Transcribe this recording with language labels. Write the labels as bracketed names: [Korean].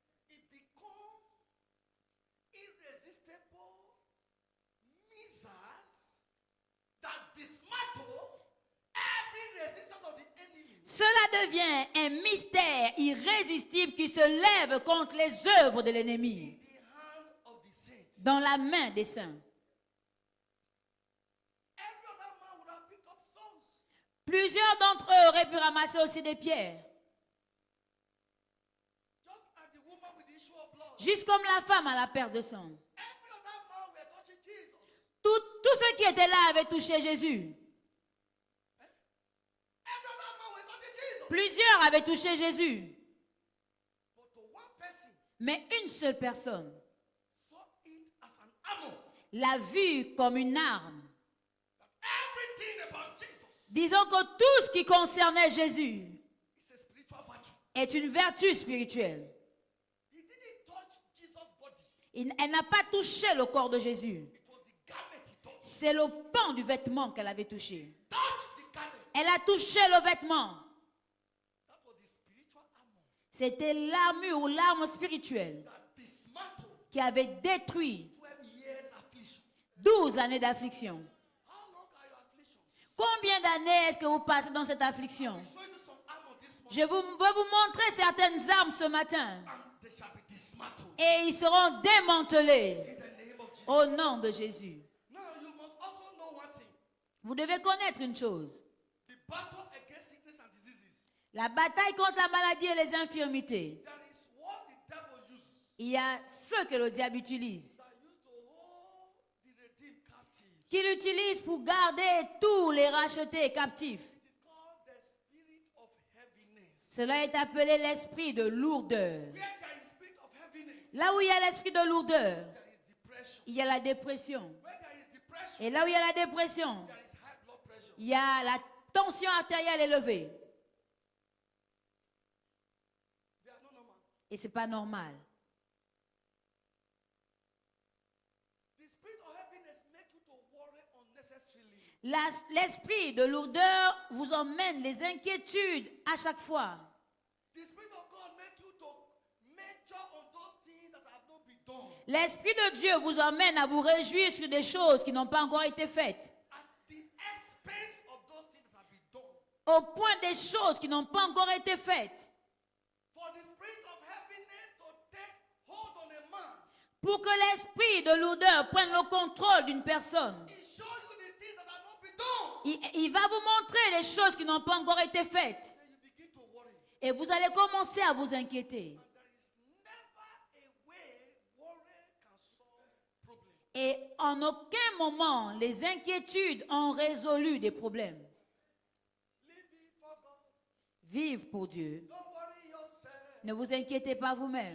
[English] It becomes irresistible missiles that dismantle every resistance of the enemy. [French] Cela devient un mystère irrésistible qui se lève contre les œuvres de l'ennemi [English] In the hand of the saints. [French] dans la main des saints. [English] Every other man would have picked up stones. [French] Plusieurs d'entre eux auraient pu ramasser aussi des pierres, [English] Just as the woman with the issue of blood. [French] juste comme la femme à la perte de sang. [English] Every other man were touching Jesus. [French] Tous ceux qui étaient là avaient touché Jésus. [English] Every other man were touching Jesus. [French] Plusieurs avaient touché Jésus. [English] But to one person [French] Mais une seule personne [English] saw it as an armor. [French] l'a vu comme une arme. [English] That everything about Jesus [French] Disons que tout ce qui concernait Jésus [English] is a spiritual virtue. [French] est une vertu spirituelle. [English] He didn't touch Jesus' body. [French] Elle n'a pas touché le corps de Jésus. [English] It was the garment he touched. [French] C'est le pan du vêtement qu'elle avait touché. [English] Touch the garment. [French] Elle a touché le vêtement. [English] That was the spiritual armor [French] C'était l'armure ou l'arme spirituelle [English] that dismantled [French] qui avait détruit [English] 12 years affliction. [French] 12 années d'affliction. [English] How long are your afflictions? [French] Combien d'années est-ce que vous passez dans cette affliction? [English] I'll show you some armor this morning. [French] Je veux vous montrer certaines armes ce matin. [English] And they shall be dismantled [French] Et ils seront démantelés [English] in the name of Jesus. [French] au nom de Jésus. [English] Now you must also know one thing. [French] Vous devez connaître une chose. [English] The battle against sickness and diseases. [French] La bataille contre la maladie et les infirmités. [English] That is what the devil uses. [French] Il y a ce que le diable utilise. [English] That used to hold the redeemed captive. [French] Qu'il utilise pour garder tous les rachetés captifs. [English] It is called the spirit of heaviness. [French] Cela est appelé l'esprit de lourdeur. [English] Where there is spirit of heaviness, [French] Là où il y a l'esprit de lourdeur, [English] there is depression. [French] il y a la dépression. [English] Where there is depression, [French] Et là où il y a la dépression, [English] there is high blood pressure. [French] il y a la tension artérielle élevée. [English] They are not normal. [French] Et ce n'est pas normal. [English] The spirit of heaviness make you to worry unnecessarily. [French] L'esprit de lourdeur vous emmène les inquiétudes à chaque fois. [English] The spirit of God make you to major on those things that have not been done. [French] L'esprit de Dieu vous emmène à vous réjouir sur des choses qui n'ont pas encore été faites. [English] At the expense of those things that have been done. [French] Au point des choses qui n'ont pas encore été faites. [English] For the spirit of heaviness to take hold on a man, [French] Pour que l'esprit de lourdeur prenne le contrôle d'une personne. [English] it shows you the things that have not been done. [French] Il va vous montrer les choses qui n'ont pas encore été faites. [English] Then you begin to worry. [French] Et vous allez commencer à vous inquiéter. [English] And there is never a way worry can solve problems. [French] Et en aucun moment, les inquiétudes ont résolu des problèmes. [English] Live it for God. [French] Vive pour Dieu. [English] Don't worry yourself. [French] Ne vous inquiétez pas vous-même.